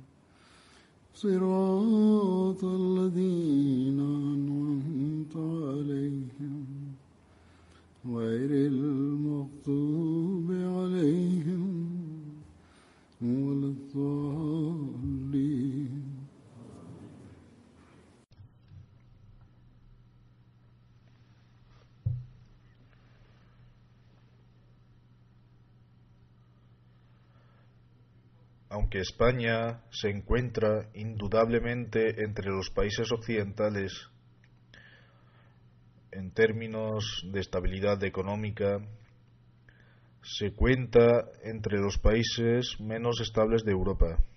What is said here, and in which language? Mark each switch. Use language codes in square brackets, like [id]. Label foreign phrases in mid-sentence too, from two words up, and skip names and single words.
[ar] صراط الذين أنعمت عليهم غير المغضوب عليهم ولا الضالين. [es] Aunque España se encuentra indudablemente entre los países occidentales en términos de estabilidad económica, se cuenta entre los países menos estables de Europa.